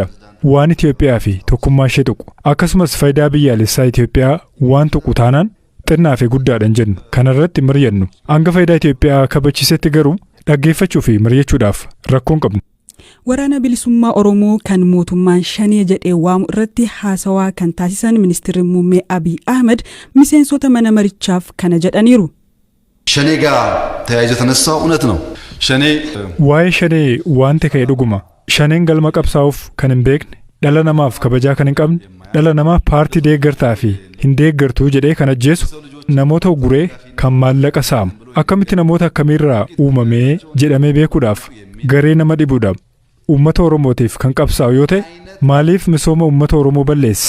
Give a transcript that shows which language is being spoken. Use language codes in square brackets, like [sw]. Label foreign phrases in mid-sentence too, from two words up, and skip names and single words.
[om] Waan Itoophiyaa fi tokkummaa ishee tuqu akkasumas faayidaa biyyaalessaa Itoophiyaa waan tuqu taanaan xinnaa fi guddaadhaan jennu kanarratti mari'annu. Hanga faayidaa Itoophiyaa kabachiisetti garuu dhaggeeffachuu fi mari'achuudhaaf rakkoon qabnu. Waraana bilisummaa Oromoo kan mootummaan shanee jedhee waamu irratti haasawaa kan taasisan ministeerri muummee Abiy Ahmed miseensota mana marichaaf kana jedhaniiru. [am] ሸኔ ጋር ተያይዞ ተነሳው እውነት ነው። ሸኔ [om] waa'ee shanee wanti ka'e dhuguma. Shaneen galma qabsaa'uuf kan hin beekne, dhala namaaf kabajaa kan hin qabne, dhala namaa paartii deeggartaa fi hin deeggartuu jedhee kan ajjeesu, namoota uguree kan maallaqa saamu. Akkamitti namoota akkamiirraa uumamee jedhamee beekuudhaaf garee nama dhibuudhaaf uummata Oromootiif kan qabsaa'u yoo ta'e maaliif misooma uummata Oromoo balleessa?